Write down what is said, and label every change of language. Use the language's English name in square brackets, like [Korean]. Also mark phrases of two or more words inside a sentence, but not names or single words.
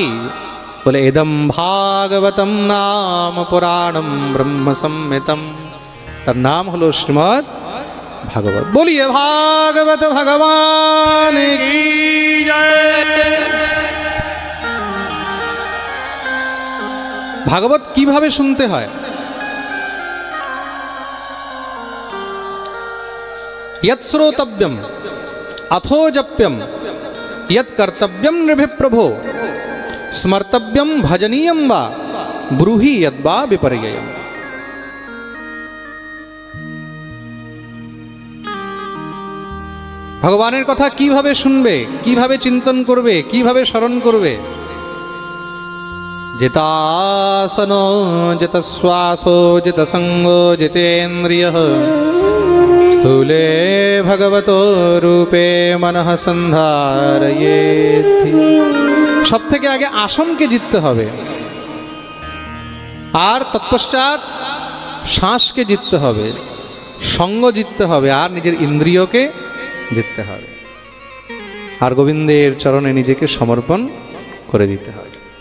[Sanskrit] বলে এদম ভাগবতম নাম পুরাণম ব্রহ্ম সম্মিতম। [Bangla] তার নাম হলো শ্রীমৎ ভাগবত। [Hindi] बोलिए भागवत भगवान की जय। [Bangla] ভাগবত কিভাবে শুনতে হয়? [Sanskrit] यत् श्रोतव्यम अथो जप्यम यत् कर्तव्यम नृभिप्रभो स्मर्तव्यम भजनीयम वा ब्रूहि यद्वा विपर्ययम्। [Bangla] ভগবানের কথা কিভাবে শুনবে, কিভাবে চিন্তন করবে, কিভাবে স্মরণ করবে? [Sanskrit] जितासनो जितश्वासो जितसंगो जितेन्द्रियः স্থূলে ভগবতো রূপে মনঃ সন্ধারয়েৎ। [Bangla] সব থেকে আগে আসনকে জিততে হবে। আর তৎপশ্চাৎ শ্বাসকে জিততে হবে, সঙ্গ জিততে হবে, আর নিজের ইন্দ্রিয়কে জিততে হবে, আর গোবিন্দের চরণে নিজেকে সমর্পণ করে দিতে হবে।